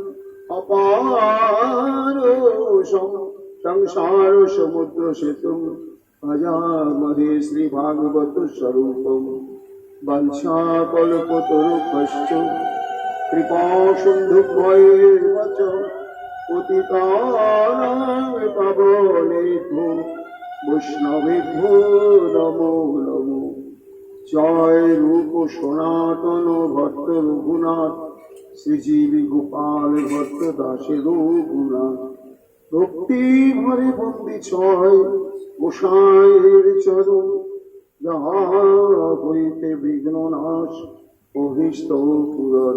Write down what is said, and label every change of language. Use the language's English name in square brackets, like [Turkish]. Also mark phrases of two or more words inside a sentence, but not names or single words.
[Sanskrit] অপারো সংসার সমুদ্র সেতুম ভজামহে শ্রীভাগবত স্বরূপম বংশাকল্পতরুভ্যশ্চ কৃপা সিন্ধুভ্যৈব চ পতিতানাং পাবনেভ্যো বৈষ্ণবেভ্যো নমো নমো। [Bangla] জয় রূপ সনাতন ভট্ট রঘুনাথ শ্রীজীবী গোপাল ভট্ট দাসের রঘুনাথ ভক্তি ভরে বন্দি ছয় গোসাইয়ের চরণ যাহা হইতে বিঘ্ন নাশ অভীষ্ট পূরণ।